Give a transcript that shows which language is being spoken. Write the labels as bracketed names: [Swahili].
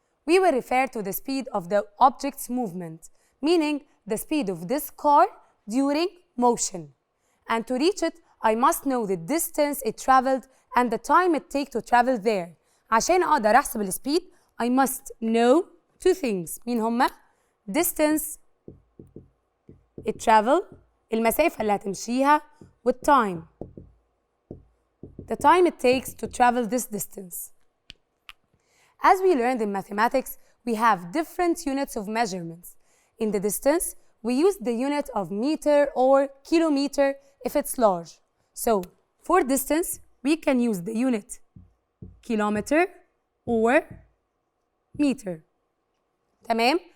[English] We will refer to the speed of the object's movement, meaning the speed of this car during motion. And to reach it, I must know the distance it traveled and the time it takes to travel there. [Arabic] عشان أقدر أحسب السبيد, [English] I must know two things. [Arabic] مين هما؟ [English] Distance it traveled, [Arabic] المسافة اللي هتمشيها, والtime. [English] The time it takes to travel this distance. As we learned in mathematics, we have different units of measurements. In the distance, we use the unit of meter or kilometer if it's large. So, for distance, we can use the unit kilometer or meter. تمام?